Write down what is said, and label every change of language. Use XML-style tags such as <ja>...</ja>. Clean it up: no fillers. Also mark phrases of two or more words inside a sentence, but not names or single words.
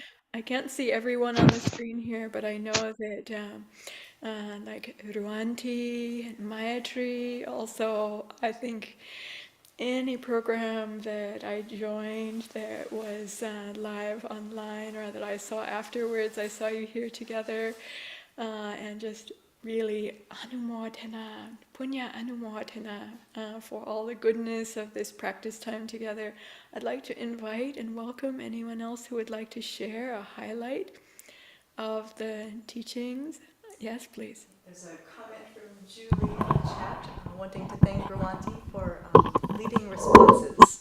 <en>I can't see everyone on the screen here, but I know that like Ruanti and Mayatri also, I think any program that I joined that was live online or that I saw afterwards, I saw you here together, and just really anumodana,</en> <pi>punya anumodana</pi> <en>for all the goodness of this practice time together. I'd like to invite and welcome anyone else who would like to share a highlight of the teachings. Yes, please. There's a comment from Julie in the chat wanting to thank Rolanti for leading responses.</en>